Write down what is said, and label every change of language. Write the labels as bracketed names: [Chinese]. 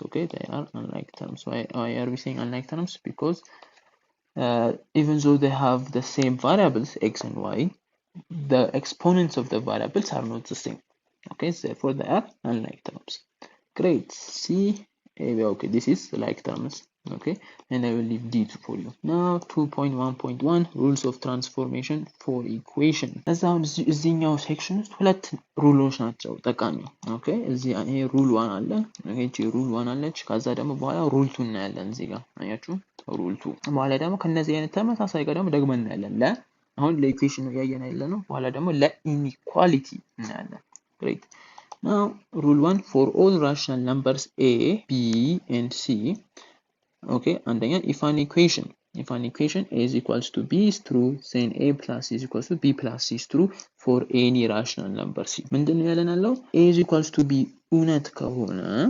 [English] Okay, they are unlike terms. Why are we saying unlike terms? Because even though they have the same variables x and y, the exponents of the variables are not the same. Okay, therefore they are unlike terms. Great. See, okay, this is like terms. Okay, and I will leave D2 for you. Now 2.1.1 rules of transformation for equation. [Amharic] As down እዚህኛው section ውስጥ ሁለት ሩሎች ናቸው ጠቃሚ። Okay, እዚህ ይሄ rule 1 አለ። Okay, እቺ rule 1 አለች። ከዛ ደግሞ በኋላ rule 2 እናያለን እዚህ ጋር አያችሁ፣ rule 2 በኋላ ደግሞ ከነዚህ አይነት ተመሳሳይ ጋር ደግሞ ደግመን እናያለን። አሁን ለኢኩዌሽን ነው ያየን ያለነው። በኋላ ደግሞ ለኢኒኳሊቲ እናያለን። Great. [English] Now rule 1 for all rational numbers a, b and c. Okay, አንደኛ if an equation a is equals to b is true, then a plus c is equals to b plus c is true for any rational number c. [Amharic] ምንድነው ያለን ያለው? [English] a is equals to b [Amharic] እውነት ከሆነ